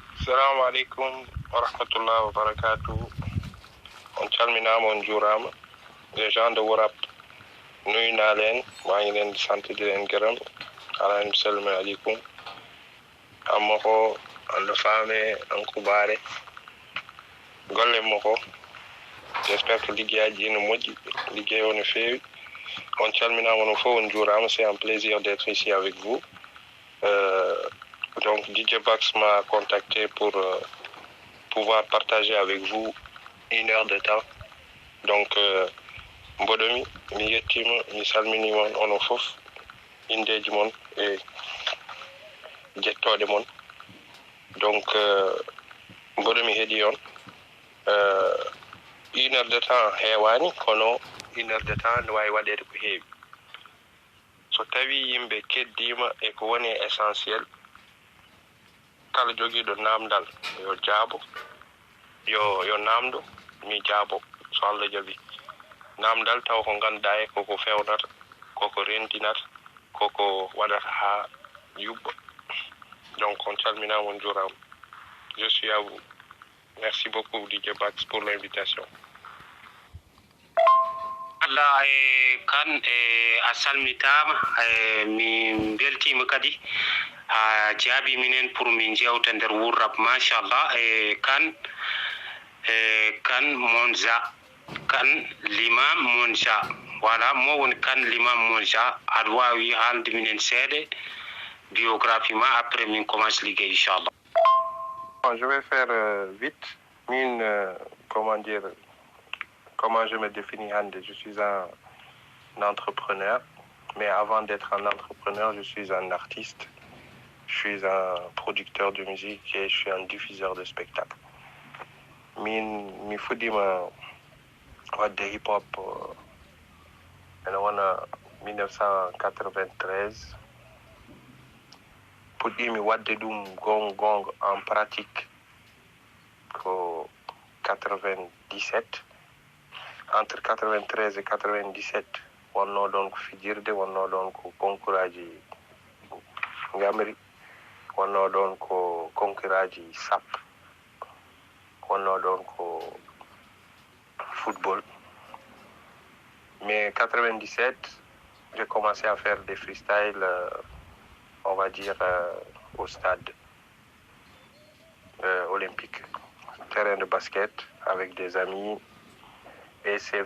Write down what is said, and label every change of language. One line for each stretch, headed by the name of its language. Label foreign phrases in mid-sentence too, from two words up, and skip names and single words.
Arabic: السلام عليكم ورحمة الله وبركاته.
Fula: On calminama, on juurama.
French: Les gens de Worap
Wolof: nuyu naa leen maa ngi leen di sant di leen gërëm
Fula: alaani salmi aleykum amma ko ando faame an kubaare golle mo ko
French: j'espère que
Fula: liggéeyaji ene moƴƴi liggéey o no feewi on calminama no fof on juurama
French: c'est un plaisir d'être ici avec vous donc DJ Bax m'a contacté pour pouvoir partager avec vous 1 heure de temps
Fula: donc mboɗomi mi yettima mi salmini mon onon fof indeji mon e jettoɗe mon donc mboɗomi heeɗi on
French: 1 heure de temps
Fula: heewani kono
French: 1 heure de temps
Fula: ne wawi waɗede ko heewi so tawi yimɓe keddima e ko woni essentiel kala joguiɗo namdal yo jaabo yo namdo mi jaabo so Allah jaaɓi namdal taw ko ganduɗa e koko fewnata koko rentinata koko waɗata ha yubba donc on calminama on juurama
French: je suis à vous merci beaucoup DJ Bax pour l'invitation
Fula: Allah kan a salmitama mi beltima kadi a jaabi minen pour min jewta nder wurrap machallah kan Monza kan l'imam Monza voilà mo woni kan l'imam Monza aɗa wawi haalde minen seeɗa biographie ma après min commence liggéey inchallah.
French: Je vais faire vite comment je me définis Hande. Je suis un entrepreneur, mais avant d'être un entrepreneur, je suis un artiste. Je suis un producteur de musique et je suis un diffuseur de spectacles.
Fula: Mi fudima wadde hip-hop ene wona 1993 puɗɗimi wadde ɗum gonga
French: en pratique
Fula: ko 97
French: entre 93 et 97
Fula: wonno ɗon ko fijirde wonno ɗon ko concours aji ngamri wonno ɗon ko concours aji sap wonno ɗon ko football
French: mais 97 j'ai commencé à faire des freestyles on va dire au stade olympique terrain de basket avec des amis et c'est